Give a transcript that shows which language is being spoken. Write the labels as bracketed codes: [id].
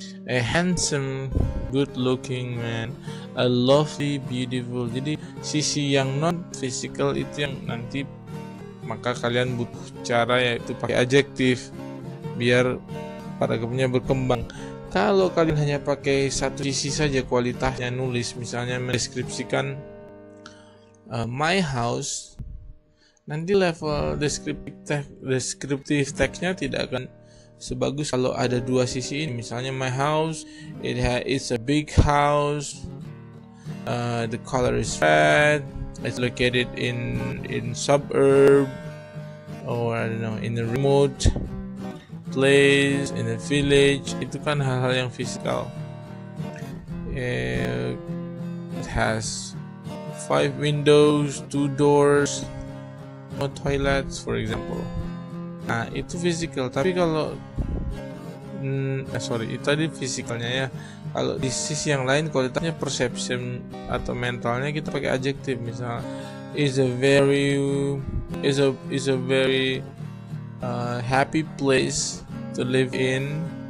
[en] A handsome, good looking man, a lovely, beautiful. [id] Jadi sisi yang non physical itu yang nanti maka kalian butuh cara, yaitu pakai adjektif biar paragrafnya berkembang. Kalau kalian hanya pakai satu sisi saja kualitasnya nulis, misalnya mendeskripsikan my house, nanti level deskriptif teksnya tidak akan sebagus kalau ada dua sisi ini. [en] Misalnya my house, it's a big house, the color is red, it's located in suburb, or I don't know, in a remote place, in a village. [id] Itu kan hal-hal yang fisikal. [en] It has 5 windows, 2 doors, no toilets, for example. [id] Nah, itu fisikal. Tapi kalau itu tadi fisikalnya ya. Kalau di sisi yang lain kualitasnya perception atau mentalnya, kita pakai adjektif. [en] Misalnya is a very happy place to live in.